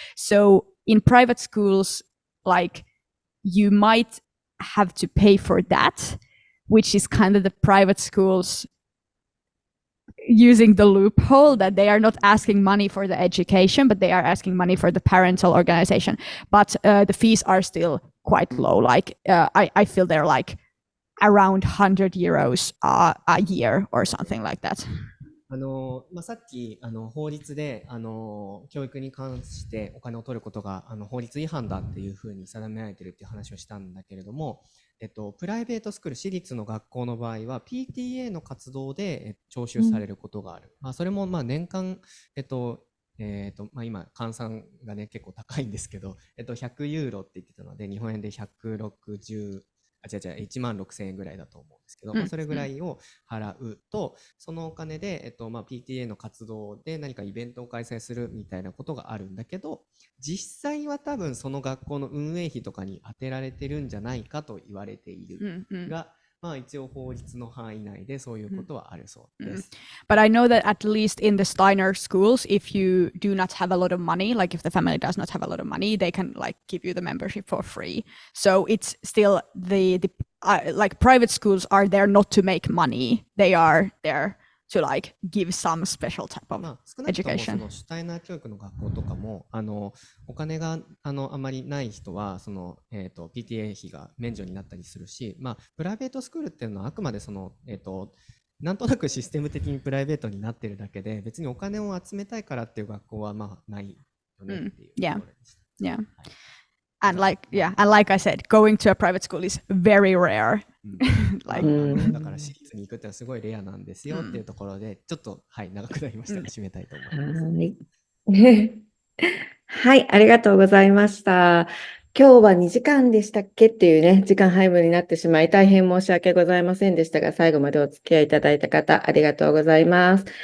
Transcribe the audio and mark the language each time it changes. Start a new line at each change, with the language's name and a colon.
English: So in private schools, like you might have to pay for that, which is kind of the private schools using the loophole that they are not asking money for the education, but they are asking money for the parental organization. But the fees are still quite low. Like I feel they're like around 100 euros a year or something like that.
Japanese: さっき法律で教育に関してお金を取ることが法律違反だっていうふうに定められてるっていう話をしたんだけれども、プライベートスクール、私立の学校の場合は PTA の活動で徴収されることがある。それも年間今換算がね結構高いんですけど、100ユーロって言ってたので日本円で1601万6000円ぐらいだと思うんですけど、それぐらいを払うと、そのお金で、PTA の活動で何かイベントを開催するみたいなことがあるんだけど、実際は多分その学校の運営費とかに充てられてるんじゃないかと言われているが、一応法律の範囲内でそういうことはあるそうです。
English: But I know that at least in the Steiner schools, if you do not have a lot of money, like if the family does not have a lot of money, they can like give you the membership for free. So it's still the like private schools are there not to make money. They are there to like give some special type of
Japanese: 少なくとも
English: education.
Japanese: その主体な教育の学校とかもお金があまりない人はPTA 費が免除になったりするし、プライベートスクールっていうのはあくまでなんとなくシステム的にプライベートになってるだけで、別にお金を集めたいからっていう学校はないよねっていうところでした。 Yeah.
English: And like I said, going to a private school is very rare.
Japanese: だから私立に行くってのはすごいレアなんですよっていうところで、ちょっと長くなりましたが締めたいと思います。はい、ありがとうございました。今日は2時間でしたっけっていうね、時間配分になってしまい、大変申し訳ございませんでしたが、最後までお付き合いいただいた方、ありがとうございます。